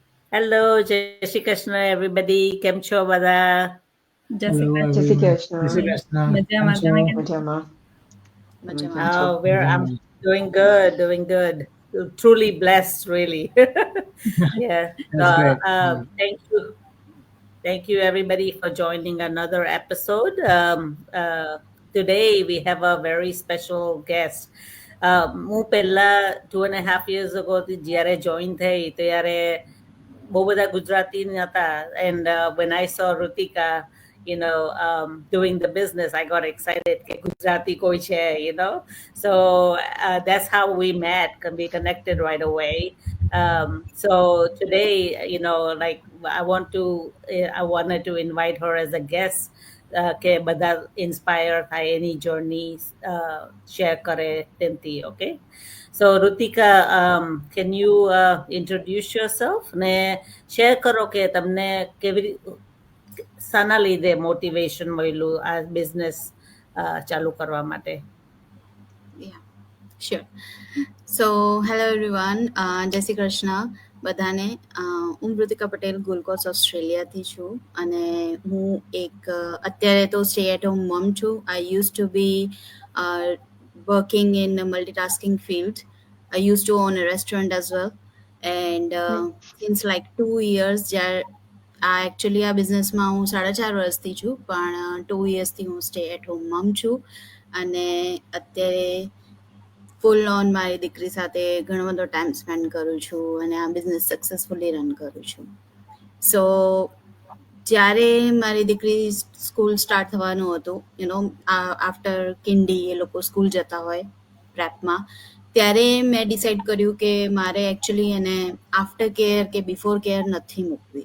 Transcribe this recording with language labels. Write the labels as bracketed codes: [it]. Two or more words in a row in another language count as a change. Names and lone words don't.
[gu] હેલો, જય શ્રી કૃષ્ણ everybody. કેમ છો બધા? જય શ્રી [en] Hello [gu] કૃષ્ણ. જય શ્રી [en] everyone. [gu] જય શ્રી કૃષ્ણ. Krishna. મજામાં, કેમ તમે છો? કેમ છો? મજામાં. તમે કેમ છો? [en] Oh, I'm doing good. Truly blessed, really. Yeah. That's great. Thank you everybody for joining another episode. Today we have a very special guest. [gu] હું પહેલા 2.5 [en] years ago [gu] થી જ્યારે join થઈ ત્યારે બહુ બધા ગુજરાતી નહોતા. [en] And when I saw Rutika, doing the business, I got excited [gu] કે ગુજરાતી કોઈ છે, [en] So that's how we met. We connected right away. So today, like I wanted to invite her as a guest. [gu] કે બધા ઇન્સ્પાયર થાય એની જર્ની શેર કરે તેમથી. [en] Okay, so Rutika, can you introduce yourself [gu] ને શેર કરો કે તમને કેવી શાના લીધે મોટિવેશન મળ્યું આ બિઝનેસ ચાલુ કરવા માટે? [en] Yeah, sure. So, hello everyone. [gu] જય શ્રી કૃષ્ણ બધાને. હું મૃતિકા પટેલ ગોલ્ડ ઓસ્ટ્રેલિયાથી છું અને હું એક અત્યારે તો [en] stay at home mom [gu] છું. [en] I used to be working in multitasking field. I used to own a restaurant as well. And since like 2 years, એકચ્યુઅલી આ બિઝનેસમાં હું 4.5 વર્ષથી છું, પણ 2 yearsથી હું stay at home mom છું અને અત્યારે full on મારી દીકરી સાથે ઘણો બધો time spend કરું છું અને આ business successfully run કરું છું. [gu] સો જ્યારે મારી દીકરી [en] school start [gu] થવાનું હતું, [en] after kindy [gu] એ લોકો સ્કૂલ જતા હોય પ્રેપમાં, ત્યારે મેં ડિસાઈડ કર્યું કે મારે એકચ્યુઅલી એને [en] after care [gu] કે [en] before care [gu] નથી મૂકવી.